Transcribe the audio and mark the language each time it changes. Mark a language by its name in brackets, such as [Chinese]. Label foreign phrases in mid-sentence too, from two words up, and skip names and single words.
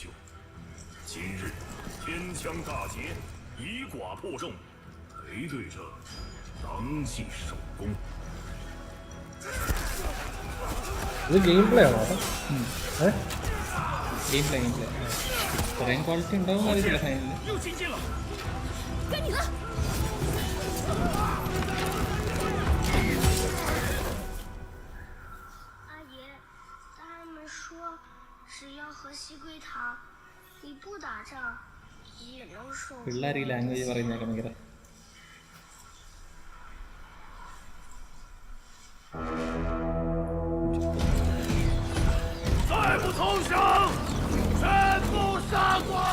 [Chinese] 今日天枪大捷，以寡破众，陪对者当即首功。 [Malayalam] ഇത് [English] game play [Malayalam] ആണോ? [English] game play [Malayalam] ഇത്രയും ക്വാളിറ്റി ഉണ്ടാവും അറിയില്ല ഫൈനലിൽ. [Chinese] 阿爷，大人们说，只要河西归唐，你不打仗也能守。 [Malayalam] പിള്ളേർ ഈ ലാംഗ്വേജ് പറയുന്നതൊക്കെ ഭയങ്കര [Chinese] 再不投降，全部杀光！